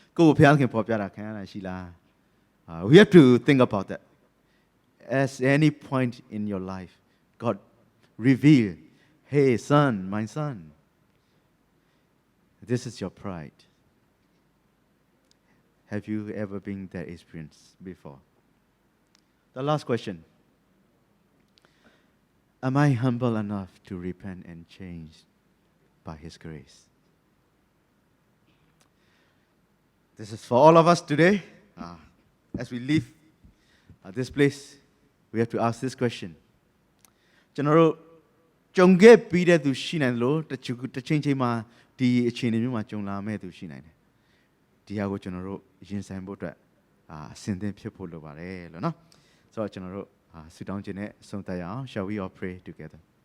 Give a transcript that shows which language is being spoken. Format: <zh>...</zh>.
<my>ကိုယ့်ကိုဘုရားသခင်ပေါ်ပြတာခံရလားရှိလား</my> <en>we have to think about that as any point in your life God reveal hey son my son this is your pride have you ever been that experience before the last question am I humble enough to repent and change by His grace? This is for all of us today. As we leave this place, we have to ask this question.</en> <my>ကျွန်တော်တို့ကြုံခဲ့ပြီးတဲ့သူရှိနိုင်လို့တစ်ချိန်ချိန်မှာဒီအခြေအနေမျိုးမှာကြုံလာမဲ့သူရှိနိုင်တယ်။ဒီဟာကိုကျွန်တော်တို့ရင်ဆိုင်ဖို့အတွက်အစဉ်သင့်ဖြစ်ဖို့လိုပါတယ်လို့နော်။ဆိုတော့ကျွန်တော်တို့ဆုတောင်းခြင်းနဲ့ဆုံးသက်ရအောင်</my> <en>Shall we all pray together?</en>